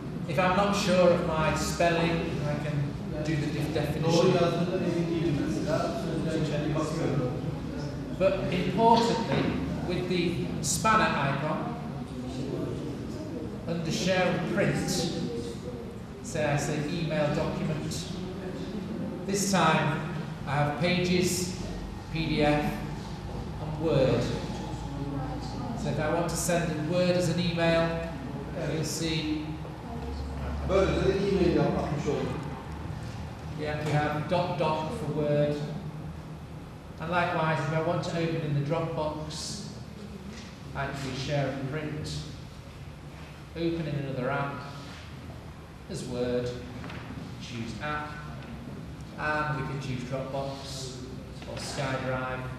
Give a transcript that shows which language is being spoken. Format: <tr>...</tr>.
<en>If I'm not sure of my spelling, I can do the definition.</en> <tr>Doğru yazdığında emin değilim mesela. Sözlerin içine bakıyorum.</tr> <en>But importantly, with the spanner icon, under share and print, say I say email document. This time I have pages, PDF, and Word. So if I want to send in Word as an email, you'll see.</en> <tr>Böylece de e-mail yapmış olduk.</tr> <en>Yeah, we have .doc for Word. And likewise, if I want to open in the Dropbox, I can do share and print, open in another app as Word, choose app, and we can choose Dropbox or SkyDrive.</en>